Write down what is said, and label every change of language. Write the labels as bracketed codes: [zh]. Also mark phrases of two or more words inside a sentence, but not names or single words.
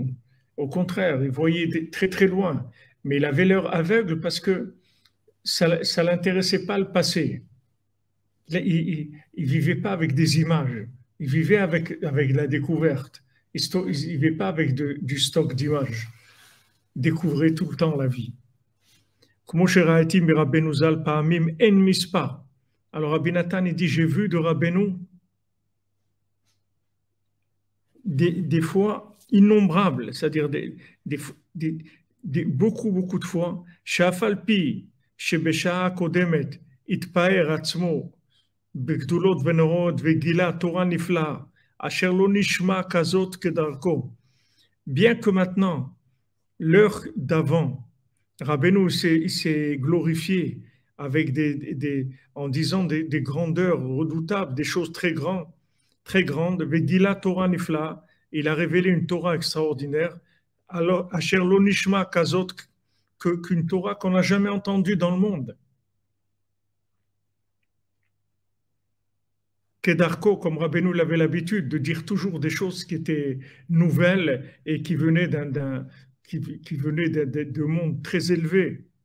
[fr] Au contraire, il voyait très très loin, mais il avait l'air aveugle parce que ça ne l'intéressait pas le passé. Il vivait pas avec des images, il vivait avec la découverte. Il vivait pas avec du stock d'images. Il découvrait tout le temps la vie. [he] Comme שראיתי מרבנו ז"ל פעמים אין מספר. [fr] Alors Rabbi Nathan il dit j'ai vu de Rabbeinu des fois innombrables, c'est-à-dire beaucoup de fois, [he] שאף על פי שבשעה הקודמת התפאר עצמו בגדולות ונוראות וגילה תורה נפלאה, אשר לא נשמע כזאת כדרכו. [fr] Bien que maintenant, l'heure d'avant, Rabbeinu s'est glorifié avec en disant des grandeurs redoutables, des choses très grandes. [he] וגילה תורה נפלאה, [fr] il a révélé une Torah extraordinaire. Alors, [he] אשר לא נשמע כזאת, [fr] qu'une Torah qu'on n'a jamais entendue dans le monde. Kedarko, comme Rabbeinu l'avait l'habitude de dire toujours des choses qui étaient nouvelles et qui venaient qui venaient de mondes très élevés.